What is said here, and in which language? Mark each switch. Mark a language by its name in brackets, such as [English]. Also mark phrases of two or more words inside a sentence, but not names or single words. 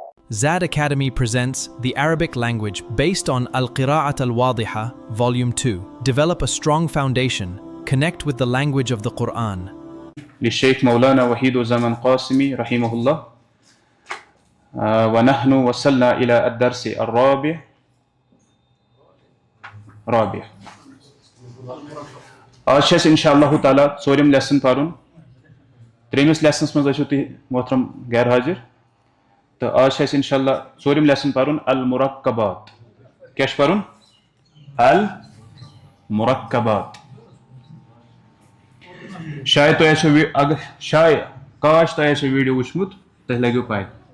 [English] Zad Academy presents The Arabic Language based on Al-Qira'at Al-Wadiha, Volume 2. Develop a strong foundation. Connect with the language of the Quran. [Arabic] للشيخ مولانا وحيد زمن قاسمي رحمه الله. ونحن وصلنا إلى الدرس الرابع. [Kashmiri] آج چھِ [Arabic] انشاءاللہ تعالیٰ [Kashmiri] ژوٗرِم لیسن پرُن. ترٛیٚیمِس لیسنس منٛز ٲسِو تُہۍ محترم غیر حاضر تہٕ آز چھِ اَسہِ [Arabic] انشاءاللہ [Kashmiri] ژوٗرِم لیسن پرُن المرکبات. کیٛاہ چھُ پرُن؟ المرکبات. شاید تۄہہِ آسیو کاش تۄہہِ آسیو ویٖڈیو وٕچھمُت تۄہہِ لگیو پاے.